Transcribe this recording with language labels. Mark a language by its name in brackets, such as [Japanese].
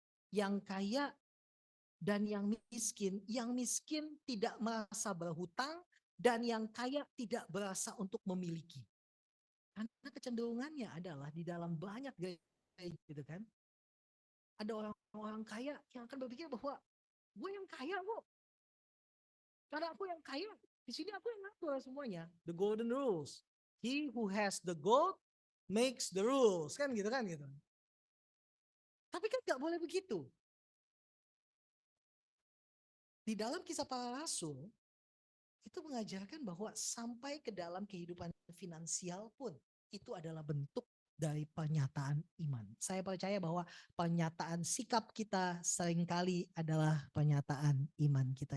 [Indonesian] Yang kaya dan yang miskin tidak merasa berhutang, dan yang kaya tidak berasa untuk memiliki. Karena kecenderungannya adalah di dalam banyak gereja gitu kan, ada orang-orang kaya yang akan berpikir bahwa gue yang kaya kok. Karena aku yang kaya, di sini aku yang ngatur semuanya. [English] The golden rules. He who has the gold makes the rules. [Indonesian] Kan gitu kan gitu. Tapi kan gak boleh begitu. Di dalam Kisah Para Rasul, itu mengajarkan bahwa sampai ke dalam kehidupan finansial pun, itu adalah bentuk dari pernyataan iman. Saya percaya bahwa pernyataan sikap kita seringkali adalah pernyataan iman kita.